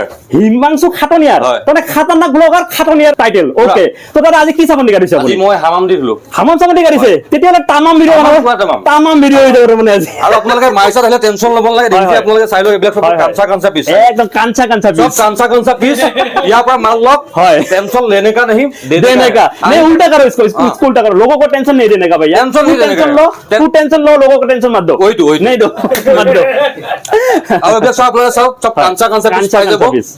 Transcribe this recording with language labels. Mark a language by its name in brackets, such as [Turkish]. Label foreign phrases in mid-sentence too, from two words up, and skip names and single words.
[Assamese] হিমাংশু খাটনিয়াৰ, হয়। মানে খাতৰনাক ব্লগাৰ খাটনিয়াৰ টাইটেল। ওকে, তো দাদা আজি কি চামনি কাটিছে আজি আপুনি? মই হামাম দি দিলো। হামাম চামনি কাটিছে, তেতিয়াহ'লে তামাম ভিডিঅ' তামাম বনাব, পুৰা তামাম। তামাম ভিডিঅ' হৈ যাব মানে আজি। আৰু আপোনালোকে মাইছত আহিলে টেনচন ল'ব নালাগে, হয়, দেখি হয়। আপোনালোকে চাই লওক এইবিলাক চব হয়, হয়। কাঞ্চা পিছ। একদম কাঞ্চা কাঞ্চা सब পিচ। [Hindi] कांसा पीस यहाँ पर मान लो है। टेंशन लेने का नहीं देने का है। नहीं, उल्टा करो इसको, हाँ। इसको उल्टा करो, लोगों को टेंशन नहीं देने का भैया। टेंशन तू नहीं देने टेंशन का। लो, तू टेंशन लो, लोगों को टेंशन मत दो। वही तो। नहीं दो, मत दो। अब अभी सब लोग सब हाँ। कांसा पीस कांसा [Bangla] পাই দেবো। piece।